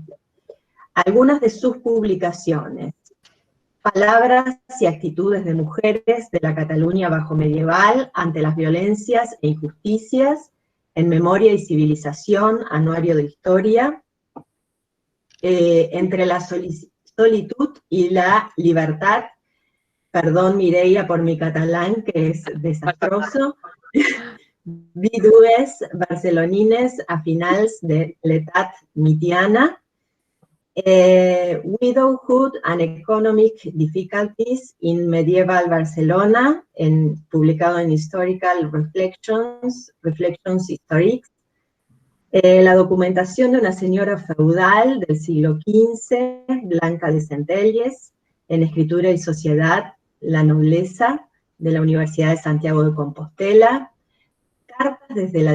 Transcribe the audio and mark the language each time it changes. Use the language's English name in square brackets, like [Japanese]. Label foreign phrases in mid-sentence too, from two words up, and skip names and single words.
[Spanish] Algunas de sus publicaciones: Palabras y actitudes de mujeres de la Cataluña bajo medieval ante las violencias e injusticias, en Memoria y Civilización, Anuario de Historia, Entre la solitud y la libertad, perdón Mireia por mi catalán que es desastroso, Vídues barcelonines a finals de l'edat mitjana, Widowhood and Economic Difficulties in Medieval Barcelona, publicado en Historical Reflections Historiques, la documentación de una señora feudal del siglo XV, Blanca de Centelles, en Escritura y Sociedad, La Nobleza, de la Universidad de Santiago de Compostela, Cartas desde la